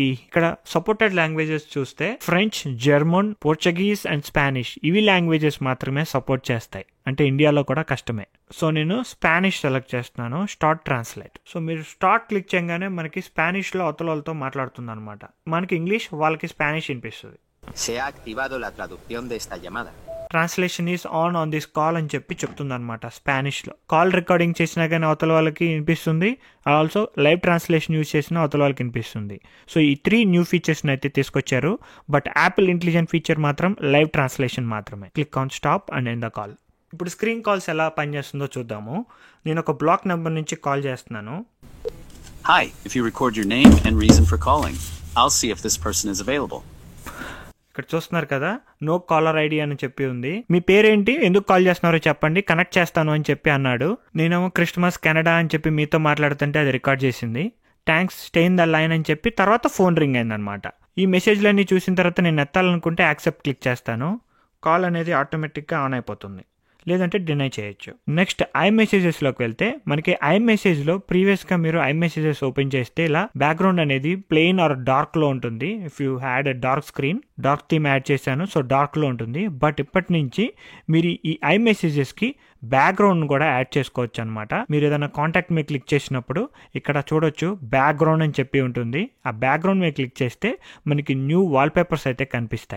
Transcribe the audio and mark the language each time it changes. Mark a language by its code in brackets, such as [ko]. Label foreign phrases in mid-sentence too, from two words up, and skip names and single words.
[te] ఇక్కడ [en] supported languages [te] చూస్తే [en] French, German, Portuguese and Spanish [te] ఇవి లాంగ్వేజెస్ మాత్రమే సపోర్ట్ చేస్తాయి. అంటే ఇండియాలో కూడా కష్టమే. సో నేను [en] Spanish select [te] చేస్తున్నాను, [en] start translate. [te] సో మీరు [en] start click [te] చేయగానే మనకి స్పానిష్లో అవతల వాళ్ళతో మాట్లాడుతుంది అనమాట. మనకి ఇంగ్లీష్, వాళ్ళకి స్పానిష్ వినిపిస్తుంది. [es] Se ha activado la traducción de esta llamada. [en] translation is on this call [te] అని చెప్పి చెప్తుంది అనమాట స్పానిష్లో. [en] call recording [te] చేసినా కానీ అవతల వాళ్ళకి వినిపిస్తుంది, [en] also live translation use [te] చేసినా అవతల వాళ్ళకి వినిపిస్తుంది. సో ఈ 3 [en] new features [te] అయితే తీసుకొచ్చారు. [en] but Apple intelligent feature [te] మాత్రం [en] live translation [te] మాత్రమే. [en] click on stop and end the call. [te] ఇప్పుడు [en] screen calls [te] ఎలా పనిచేస్తుందో చూద్దాము. నేను ఒక [en] block number [te] నుంచి కాల్ చేస్తున్నాను. [en] Hi, if you record your name and reason for calling, I'll see if this person is available. [te] ఇక్కడ చూస్తున్నారు కదా, [en] no caller ID [te] అని చెప్పి ఉంది. మీ పేరేంటి, ఎందుకు కాల్ చేస్తున్నారో చెప్పండి, కనెక్ట్ చేస్తాను అని చెప్పి అన్నాడు. నేనేమో క్రిస్మస్ కెనడా అని చెప్పి మీతో మాట్లాడుతుంటే అది రికార్డ్ చేసింది. [en] thanks, stay in the line [te] అని చెప్పి తర్వాత [en] phone ring [te] అయిందనమాట. ఈ మెసేజ్లన్నీ చూసిన తర్వాత నేను ఎత్తాలనుకుంటే [en] accept click [te] చేస్తాను. కాల్ అనేది [en] automatic on [te] అయిపోతుంది, లేదంటే డినై చేయొచ్చు. [en] next iMessages [te] వెళ్తే మనకి [en] iMessage previous [te] మీరు [en] iMessages open [te] చేస్తే ఇలా బ్యాక్గ్రౌండ్ అనేది [en] plain or dark [te] ఉంటుంది. [en] if you had a dark screen, dark theme add చేశాను, so dark ఉంటుంది. [te] బట్ ఇప్పటి నుంచి మీరు ఈ [en] iMessages background [te] కూడా యాడ్ చేసుకోవచ్చు అనమాట. మీరు ఏదైనా కాంటాక్ట్ మీద క్లిక్ చేసినప్పుడు ఇక్కడ చూడొచ్చు బ్యాక్గ్రౌండ్ అని చెప్పి ఉంటుంది. ఆ బ్యాక్గ్రౌండ్ మీద క్లిక్ చేస్తే మనకి [en] new wallpapers [te] అయితే కనిపిస్తాయి.